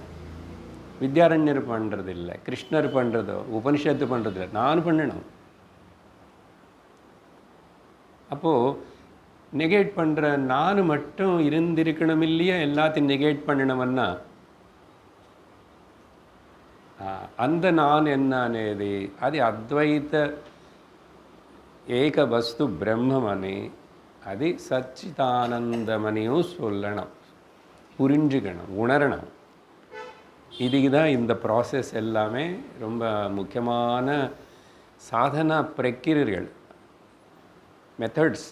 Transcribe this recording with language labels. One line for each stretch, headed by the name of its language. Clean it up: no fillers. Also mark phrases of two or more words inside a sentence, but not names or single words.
Tamil: வித்யாரண்யர் பண்ணுறது இல்லை, கிருஷ்ணர் பண்ணுறதோ உபனிஷத்து பண்ணுறது இல்லை, நான் பண்ணணும். அப்போது நெகேட் பண்ணுற நான் மட்டும் இருந்திருக்கணும் இல்லையா? எல்லாத்தையும் நெகேட் பண்ணினவன்னா அந்த நான் என்ன
Telugu: అనేది అది అద్వైత
Tamil: ஏக வஸ்து பிரம்மமனே அது சச்சிதானந்தமனையும் சொல்லணும், புரிஞ்சுக்கணும், உணரணும். இதுக்கு தான் இந்த ப்ராசஸ் எல்லாமே ரொம்ப முக்கியமான சாதனா பிரக்கிரியர்கள், மெத்தட்ஸ்.